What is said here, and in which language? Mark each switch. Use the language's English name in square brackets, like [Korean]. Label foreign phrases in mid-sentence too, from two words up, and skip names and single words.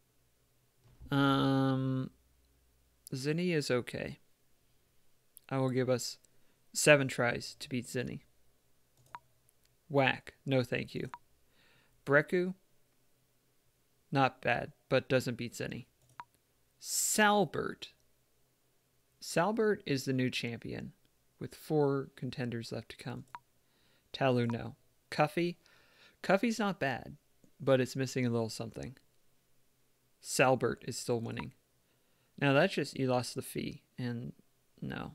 [English] Zinni is okay. I will give us 7 tries to beat Zinni. Whack. No thank you. Breku. Not bad, but doesn't beat Zinni. Salbert. Salbert is the new champion, with 4 contenders left to come. Talu, no. Cuffy. Cuffy's not bad, but it's missing a little something. Salbert is still winning. Now that's just, you lost the fee, and no.